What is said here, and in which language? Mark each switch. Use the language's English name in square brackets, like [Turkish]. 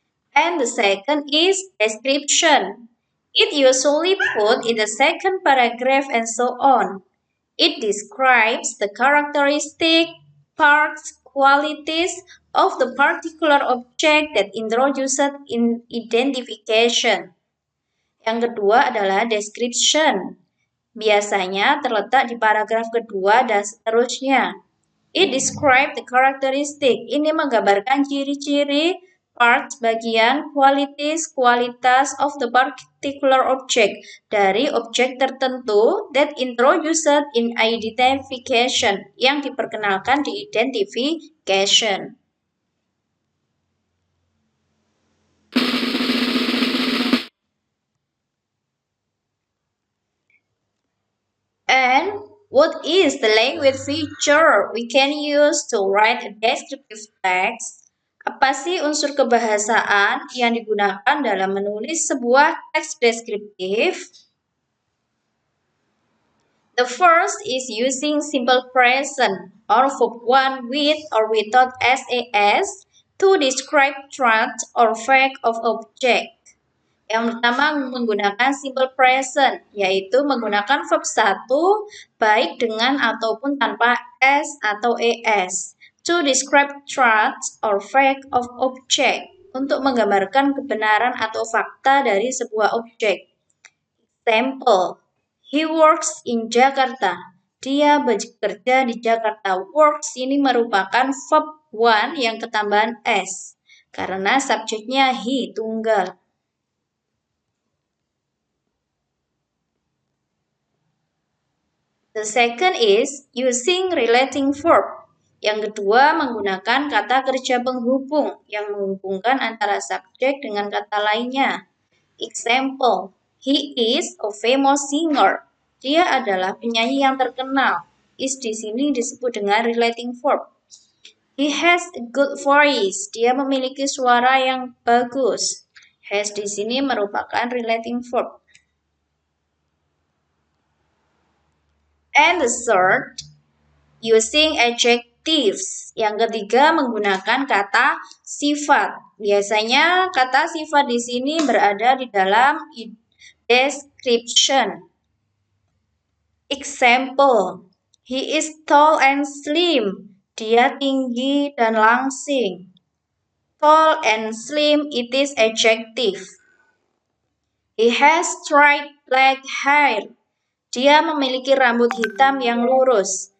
[English] And the second is description. It usually put in the second paragraph and so on. It describes the characteristic, parts, qualities of the particular object that introduced in identification. [Indonesian] Yang kedua adalah description. Biasanya terletak di paragraf kedua dan seterusnya. [English] It describes the characteristic. [Indonesian] Ini menggambarkan ciri-ciri, [English] parts, [Indonesian] bagian, [English] qualities, [Indonesian] kualitas [English] of the particular object [Indonesian] dari objek tertentu [English] that introduced in identification [Indonesian] yang diperkenalkan di identification. [English] And what is the language feature we can use to write a descriptive text? [Indonesian] Apa sih unsur kebahasaan yang digunakan dalam menulis sebuah teks deskriptif? [English] The first is using simple present or verb one with or without SAS to describe traits or fact of object. [Indonesian] Yang pertama menggunakan simple present, yaitu menggunakan verb 1 baik dengan ataupun tanpa S atau ES. [English] To describe traits or fact of object, [Indonesian] untuk menggambarkan kebenaran atau fakta dari sebuah objek. [English] Example, he works in Jakarta. [Indonesian] Dia bekerja di Jakarta. Works ini merupakan verb 1 yang ketambahan S, karena subjeknya he, tunggal. [English] The second is using relating verb. [Indonesian] Yang kedua menggunakan kata kerja penghubung yang menghubungkan antara subjek dengan kata lainnya. [English] Example, he is a famous singer. [Indonesian] Dia adalah penyanyi yang terkenal. Is di sini disebut dengan relating verb. [English] He has a good voice. [Indonesian] Dia memiliki suara yang bagus. Has di sini merupakan relating verb. [English] And the third, using adjectives. [Indonesian] Yang ketiga menggunakan kata sifat. Biasanya kata sifat di sini berada di dalam description. [English] Example, he is tall and slim. [Indonesian] Dia tinggi dan langsing. [English] Tall and slim, it is adjective. He has straight black hair. [Indonesian] Dia memiliki rambut hitam yang lurus.